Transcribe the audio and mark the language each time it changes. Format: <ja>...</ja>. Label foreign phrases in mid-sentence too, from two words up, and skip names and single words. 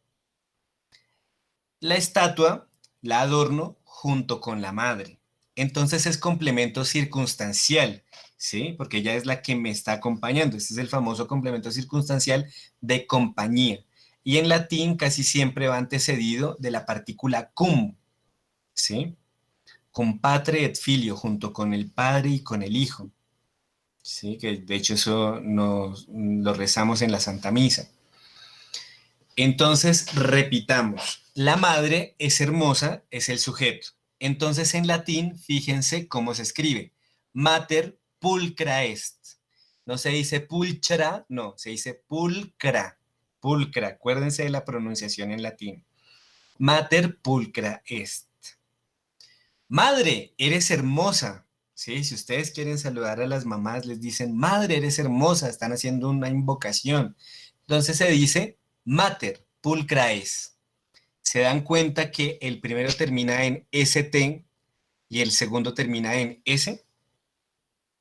<es>La estatua la adorno junto con la madre. Entonces es complemento circunstancial, ¿sí? Porque ella es la que me está acompañando. Este es el famoso complemento circunstancial de compañía. Y en latín casi siempre va antecedido de la partícula cum, ¿sí?</es> <la>Cum patre et filio,</la> <es>junto con el padre y con el hijo, ¿sí? Que de hecho eso lo rezamos en la Santa Misa. Entonces, repitamos, la madre es hermosa, es el sujeto. Entonces, en latín, fíjense cómo se escribe.</es> <la>Mater pulcra est.</la> <es>No se dice pulchra, no, se dice pulcra. Pulcra, acuérdense de la pronunciación en latín.</es> <la>Mater pulcra est.</la> <es>Madre, eres hermosa. ¿Sí? Si ustedes quieren saludar a las mamás, les dicen, madre, eres hermosa, están haciendo una invocación. Entonces se dice</es> <la>mater pulcra es.</la> <es>Se dan cuenta que el primero termina en ST y el segundo termina en S.</es>